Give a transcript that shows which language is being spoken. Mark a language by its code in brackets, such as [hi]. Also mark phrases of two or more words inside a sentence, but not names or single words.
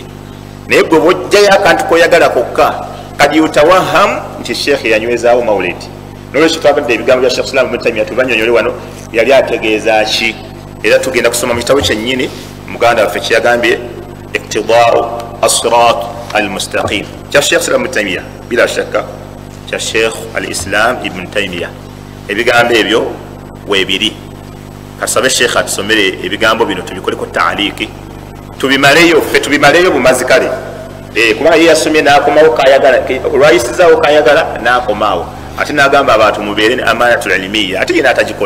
[lg] Naye gwe bw'ojjayo akantu koyagala kokka [ar] قد يتوهم [lg] nti Sheikh yanywezaawo mawuledi. Nolwekyo twabadde ebigambo bya Sheikh al-Islam Ibn Taymiya tubanyonyole wano yali ategeeza ki, era tugenda kusoma mu kitabo kyennyini muganda waffe kyeyagambye iqtidaa'u as-sirat al-mustaqim kya Sheikh al-Islam Ibn Taymiya, [ar] بلا شك [lg] kya Sheikh al-Islam Ibn Taymiya. Ebigambo ebyo weebiri. Kasabe Sheikh atusomere ebigambo bino tubikoleko ta'aliki tubimaleyo ffe tubimaleyo bumazi kale. Kubanga ye yasomye n'akomawo kayagala, olwayisizaawo kayagala n'akomaawo ate n'agamba abantu mubeere ne [ar] الأمانة العلمية [lg] ate yena atagikola.